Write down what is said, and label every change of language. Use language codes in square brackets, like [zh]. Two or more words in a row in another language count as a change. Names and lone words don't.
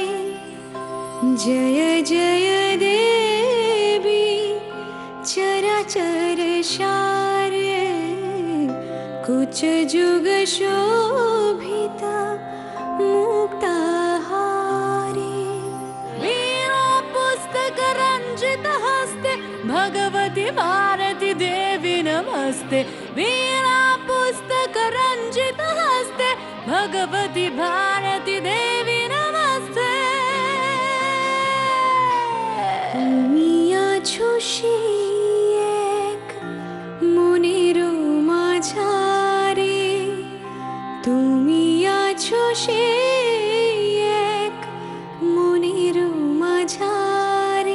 [bn] জয় জয় দেবী চরাচর সারে, কুচ যুগ শোভিতা মুক্তাহারে। [sa] वीणा पुस्तक रंजित हस्ते भगवती भारती देवी नमस्ते। वीणा पुस्तक रंजित हस्ते भगवती भारती देवी नमस्ते। [bn] তুমি আছো সেই এক মনের মাঝারে, তুমি আছো সেই এক মনের মাঝারে।